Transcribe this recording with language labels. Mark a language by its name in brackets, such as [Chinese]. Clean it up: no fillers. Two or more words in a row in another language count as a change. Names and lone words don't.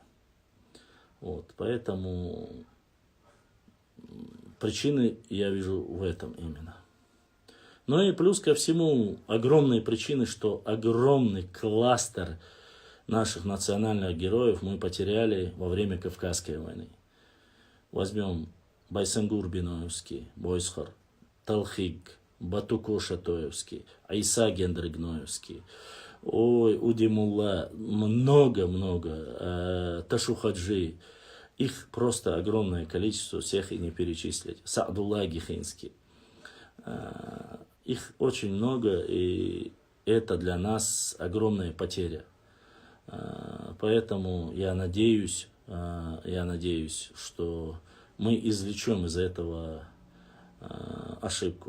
[Russian] Вот, поэтому причины я вижу в этом именно. Ну и плюс ко всему огромные причины, что огромный кластер наших национальных героев мы потеряли во время Кавказской войны. Возьмем Байсангур Биноевский, Бойсхар, Талхиг, Батуко Шатоевский, Айса Гендригноевский, Удимулла, много-много, Ташухаджи. Их просто огромное количество, всех и не перечислить. Саадулла Гихинский. Их очень много, и это для нас огромная потеря. Поэтому я надеюсь, что мы извлечем из этого ошибку.